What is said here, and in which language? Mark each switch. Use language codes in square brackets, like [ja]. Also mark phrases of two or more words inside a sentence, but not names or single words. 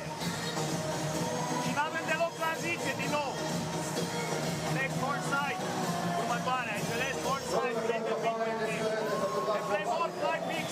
[ro] Și n-avem deloc tranziție din nou. [en] Next court side. [ro] Următoarea, înțeles? [en] Court side. They play more